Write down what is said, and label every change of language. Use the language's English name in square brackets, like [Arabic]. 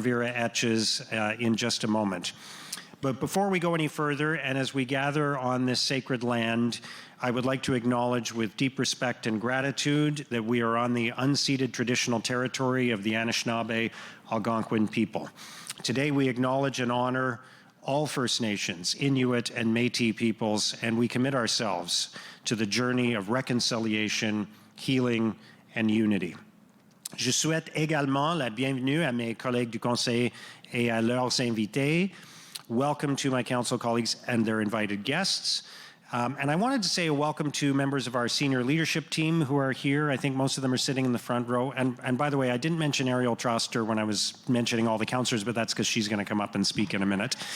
[English] Vera Etches, in just a moment. But before we go any further, and as we gather on this sacred land, I would like to acknowledge with deep respect and gratitude that we are on the unceded traditional territory of the Anishinaabe Algonquin people. Today we acknowledge and honor all First Nations, Inuit and Métis peoples, and we commit ourselves to the journey of reconciliation, healing, and unity. [French] Je souhaite également la bienvenue à mes collègues du Conseil et à leurs invités. [English] Welcome to my council colleagues and their invited guests. And I wanted to say a welcome to members of our senior leadership team who are here. I think most of them are sitting in the front row. And by the way, I didn't mention Ariel Troster when I was mentioning all the councillors, but that's because she's going to come up and speak in a minute.